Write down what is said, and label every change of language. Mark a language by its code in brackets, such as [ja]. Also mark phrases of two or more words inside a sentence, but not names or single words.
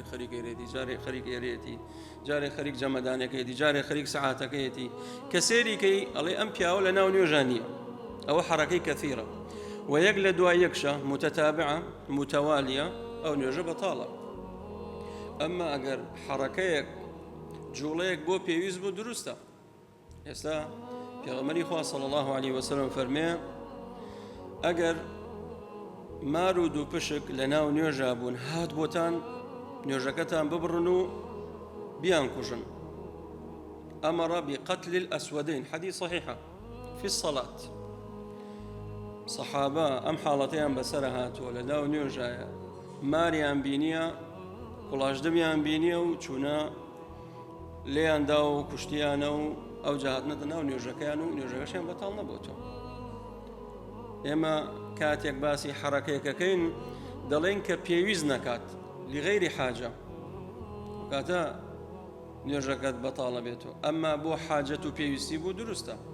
[ckb] خەریکی رێدی جارێ خەریک ئێرێتی جارێ خەریک جەمەدانەکەیەتی جارێ خەریک سەعاتەکەیەتی کە سێریکەی ئەڵێ ئەم پیاوە لە ناو نوێژانیە ئەوە حرەکەی کەثیرە و یەک لە دوای یەکشە [ar] متتابعە متوالیە [ckb] ئەو نوێژە بەتاڵە ئەمما ئەگەر حرەکەیەک جوڵەیەک بۆ پێویست بوو دروستە ئێستا پێغەمبەری خوا [ar] صلی الله علیه وسلم [ckb] فەرمێ ئەگەر مار و دوو پشک لە ناو نوێژە بوون هات بۆتان نوێژەکەتان ببڕن و بیان کوژن ئەمەڕ [ar] بقتل الأسودين حديث صحيحة في الصلاة [ckb] صحابة ئەم حاڵەتەیان بەسەرە هاتووە لە ناو نوێژایە ماریان بینیە کوڵاشدەمیان بینیە و چوونە لێیاندا و کوشتیانە و ئەو جاهاتنەتە ناو نوێژەکەیان و نوێژەکەشیان بەتاڵ نەبووتەوە ئێمە کاتێک باسی حرەکەیەکەکەین دەڵێن کە پێویست نەکات [ar] لغەیری حاجە [ckb] کاتە نوێژەکەت بەتاڵە بێتەوە ئەمما بۆ حاجەت و پێویستی بوو دروستە